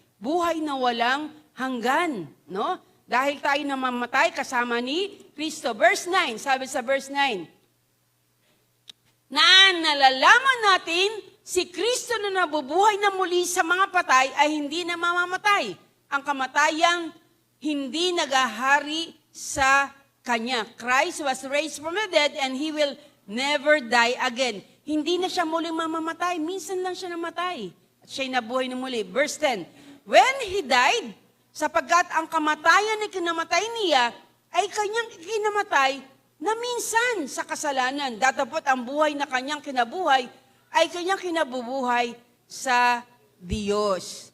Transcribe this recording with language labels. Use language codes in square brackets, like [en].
[tl] Buhay na walang hanggan. No? Dahil tayo namamatay kasama ni Kristo. Verse 9, sabi sa verse 9, na nalalaman natin si Kristo na nabubuhay na muli sa mga patay ay hindi na mamamatay. Ang kamatayang hindi nagahari sa Kanya. [en] Christ was raised from the dead and He will never die again. [tl] Hindi na siya muling mamamatay. Minsan lang siya namatay. At siya'y nabuhay na muli. Verse 10, [en] when He died, [tl] sapagkat ang kamatayan na kinamatay niya ay Kanyang kinamatay na minsan sa kasalanan. Datapot ang buhay na Kanyang kinabuhay ay Kanyang kinabubuhay sa Diyos.